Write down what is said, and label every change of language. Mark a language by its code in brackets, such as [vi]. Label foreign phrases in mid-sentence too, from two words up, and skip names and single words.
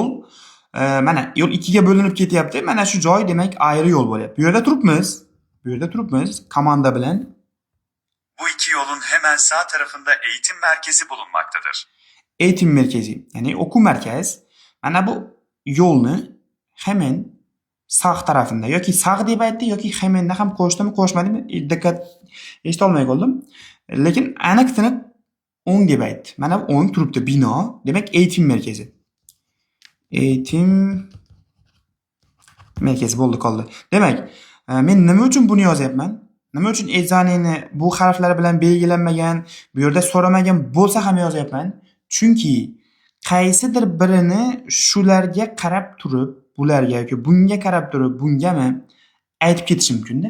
[uz] Mana yo'l ikkiga bo'linib ketyapti. Mana shu joy demak ayrı yo'l bo'lyapti. Bu yerda turibmiz. Bu yerda turibmiz komanda bilan. [tr] Bu iki yolun hemen sağ tarafında eğitim merkezi bulunmaktadır. Eğitim merkezi, [uz] ya'ni o'quv markaz. Mana bu yo'lni [tr] hemen sağ tarafında [uz] yoki sağ deb aytdi yoki hemenda ham qo'shdimi, qo'shmadimi? Diqqat eshita olmay qoldim. Lekin aniq-tiniq o'ng deb aytdi. Mana bu o'ng turibdi bino, demak [tr] eğitim merkezi. Eğitim merkezi [uz] bo'ldi qoldi. Demak, men nima uchun buni yozyapman? Nima uchun ejzaneni bu harflar bilan belgilanmagan, bu yerda so'ramagan bo'lsa ham yozyapman? Chunki qaysidir birini shularga qarab turib, bularga yoki bunga qarab turib, bungami aytib ketish mumkin-da.